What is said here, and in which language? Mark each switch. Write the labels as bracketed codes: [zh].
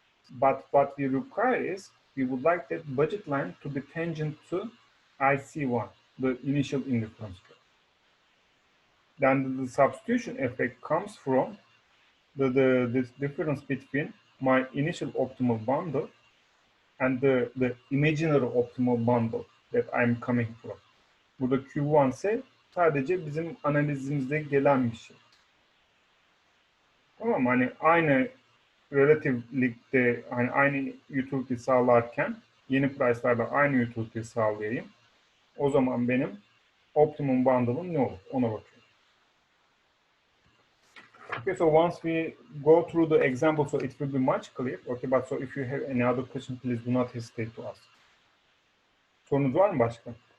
[en] But what we require is we would like that budget line to be tangent to IC1, the initial indifference curve. Then the substitution effect comes from the difference between my initial optimal bundle and the imaginary optimal bundle that I'm coming from. [tr] Burada Q1 ise sadece bizim analizimizde gelen bir şey. Tamam mı? Hani aynı relativelikte, hani aynı utility sağlarken yeni price'larla aynı utility sağlayayım. O zaman benim optimum bundle'ım ne olur? Ona bakıyorum. [en] Okay, so once we go through the example, so it will be much clear. Okay, but so if you have any other question, please do not hesitate to ask. [tr] Sorunuz var mı başka?